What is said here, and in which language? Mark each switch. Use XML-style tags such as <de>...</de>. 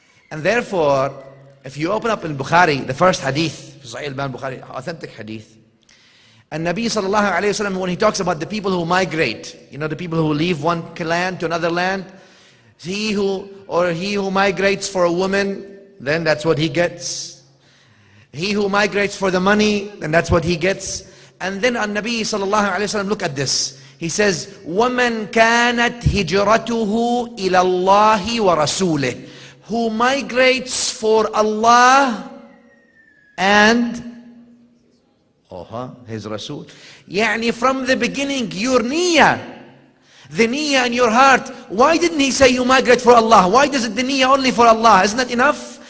<en>And therefore, if you open up in Bukhari, the first hadith, Sahih al-Bukhari, authentic hadith, and Nabi sallallahu alayhi wa sallam, when he talks about the people who migrate, the people who leave one land to another land, he who migrates for a woman, then that's what he gets. He who migrates for the money, then that's what he gets. And then on Nabi sallallahu alayhi wa sallam, look at this. He says,</en> <ar>وَمَنْ كَانَتْ هِجْرَتُهُ إِلَى اللَّهِ وَرَسُولِهِ.</ar> <en>Who migrates for Allah and His Rasul. Yani from the beginning, your niyyah, the niyyah in your heart. Why didn't He say you migrate for Allah? Why does it the niyyah only for Allah? Isn't that enough?</en>